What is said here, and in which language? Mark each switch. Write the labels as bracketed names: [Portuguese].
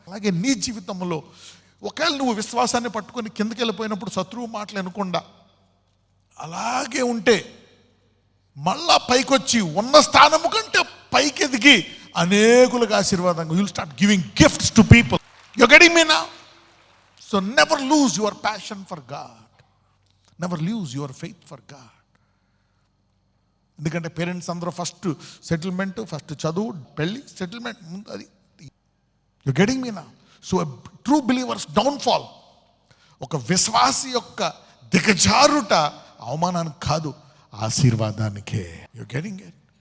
[Telugu] అలాగే నీ జీవితంలో ఒకవేళ నువ్వు విశ్వాసాన్ని పట్టుకొని కిందకి వెళ్ళిపోయినప్పుడు శత్రువు మాటలు వినకుండా అలాగే ఉంటే మళ్ళా పైకొచ్చి ఉన్న స్థానము కంటే పైకి ఎదిగి అనేకులకు ఆశీర్వాదంగా [English] you'll start giving gifts to people. You're getting me now? So never lose your passion for God. Never lose your faith for God. [Telugu] ఎందుకంటే పేరెంట్స్ అందరూ ఫస్ట్ సెటిల్మెంట్, ఫస్ట్ చదువు, పెళ్ళి, సెటిల్మెంట్ ముందు. అది [English] you getting me [Telugu] నా? [English] so true believer's downfall, [Telugu] ఒక విశ్వాసి యొక్క దిగజారుట అవమానానికి కాదు, ఆశీర్వాదానికే. [English] You getting it?